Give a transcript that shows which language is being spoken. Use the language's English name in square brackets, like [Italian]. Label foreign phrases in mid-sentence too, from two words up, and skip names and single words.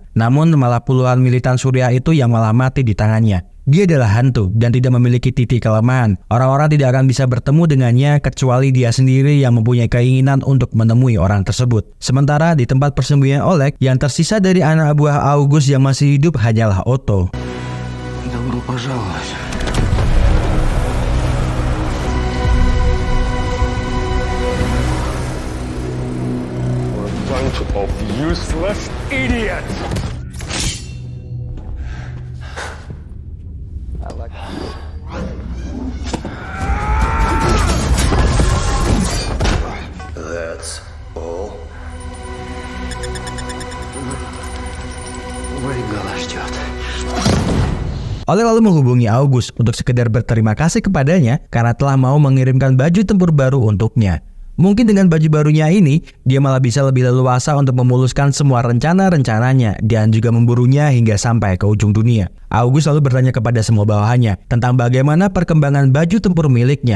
[Indonesian] Namun malah puluhan militan Suriah itu yang malah mati di tangannya. Dia adalah hantu dan tidak memiliki titik kelemahan. Orang-orang tidak akan bisa bertemu dengannya kecuali dia sendiri yang mempunyai keinginan untuk menemui orang tersebut. Sementara di tempat persembunyian Oleg, yang tersisa dari anak buah August yang masih hidup hanyalah Otto. [Russian] Добро пожаловать. [English] Bunch of useless idiots. That's all. [Russian] Выгола ждет. [Indonesian] Oleg lalu menghubungi August untuk sekedar berterima kasih kepadanya karena telah mau mengirimkan baju tempur baru untuknya. Mungkin dengan baju barunya ini, dia malah bisa lebih leluasa untuk memuluskan semua rencana-rencananya dan juga memburunya hingga sampai ke ujung dunia. August lalu bertanya kepada semua bawahannya tentang bagaimana perkembangan baju tempur miliknya.